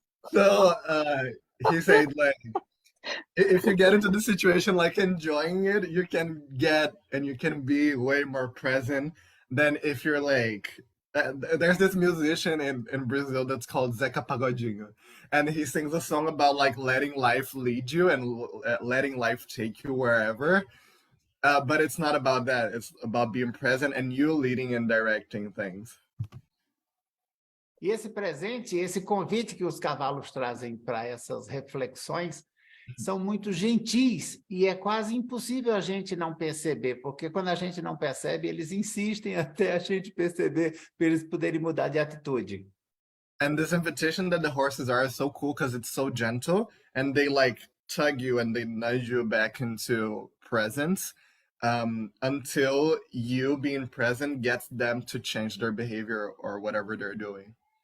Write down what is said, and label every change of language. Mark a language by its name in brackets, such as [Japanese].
[English] So, he said, like, if you get into the situation like enjoying it, you can get and you can be way more present than if you're like, there's this musician in Brazil that's called Zeca Pagodinho, and he sings a song about like letting life lead you and letting life take you wherever. But it's not about that. It's about being present and you leading and directing things. [Portuguese] E esse presente, esse convite que os cavalos trazem para essas reflexões são muito gentis e é quase impossível a gente não perceber, porque quando a gente não percebe, eles insistem até a gente perceber para eles poderem mudar de atitude. [English] And this invitation that the horses are so cool because it's so gentle and they like tug you and they nudge you back into presence until you being present gets them to change their behavior or whatever they're doing.